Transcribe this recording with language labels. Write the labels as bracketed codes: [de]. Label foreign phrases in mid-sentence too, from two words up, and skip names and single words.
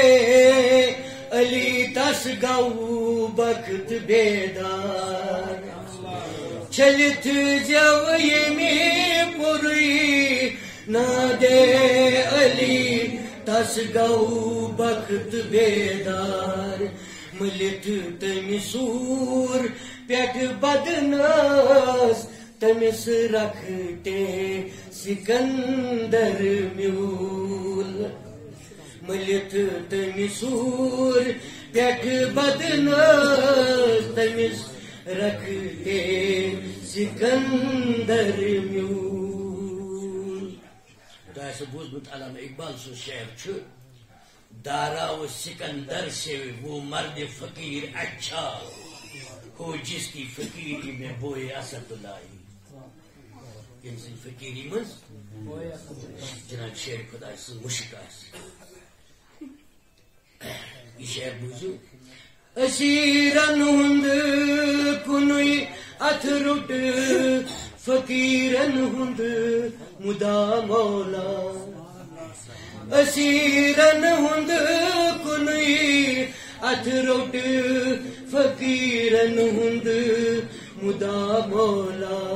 [ks] علی تس گو بخت بیدار چھٔلِتھ زٮ۪و ییٚمہِ پوٚرُے نادے علی تس گو بخت بیدار مٔلِتھ تمہِ سوٗر پٮ۪ٹھ بدنس تمس رکھتے سکندر میول مٔلِتھ تمہِ سوٗر پٮ۪ٹھ بدنس تمس رکھتے سکندر میول تۄہہِ آسہِ بوٗزمُت علامہ اقبال سُنٛد شعر چھُ [ur] داراو سکندر سے وہ مرد فقیر اچھا ہو جس کی فقیری میں بوئے اسد لائی [ks] ییٚمہِ سٕنٛدِ فقیٖری منٛز جناب شیر خۄداے سٕنٛز مُشک آسہِ یہِ شعر بوٗزِو أسیٖرن ہُنٛد کُنُے اتھ روٚٹ فقیٖرن ہُنٛد مُدا مولا أسیٖرن ہُنٛد کُنُے اتھ روٚٹ فقیٖرن ہُنٛد مُدا مولا